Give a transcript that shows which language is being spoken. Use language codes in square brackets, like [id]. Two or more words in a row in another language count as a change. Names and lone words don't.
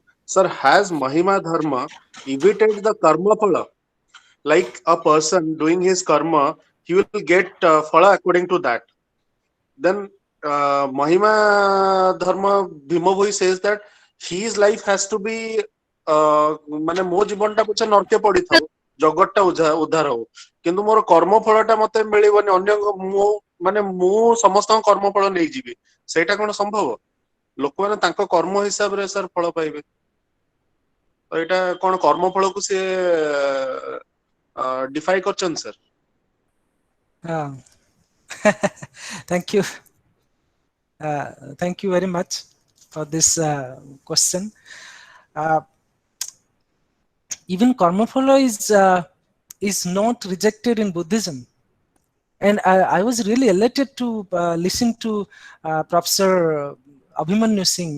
[en] Sir, has Mahima Dharma evaded the karma phala? Like a person doing his karma, he will get phala according to that. Then Mahima Dharma Bhimabhoi says that his life has to be [or] ମାନେ ମୋ ଜୀବନଟା ପଛେ ନର୍କେ ପଡିଥାଉ, ଜଗତଟା ଉଦ୍ଧାର ହଉ, କିନ୍ତୁ ମୋର କର୍ମ ଫଳଟା ମତେ ମିଳିବନି, ଅନ୍ୟ ମୁଁ ସମସ୍ତଙ୍କ କର୍ମ ଫଳ ନେଇଯିବି, ସେଇଟା କଣ ସମ୍ଭବ? ଲୋକମାନେ ତାଙ୍କ କର୍ମ ହିସାବରେ ସାର୍ ଫଳ ପାଇବେ, ତ ଏଇଟା କଣ କର୍ମ ଫଳକୁ ସେ ଡିଫାଇ କରିଛନ୍ତି ସାର୍? [en] Thank you. Thank you very much for this question. Even karma phala is not rejected in Buddhism, and I was really elated to listen to Professor Abhimanyu Singh.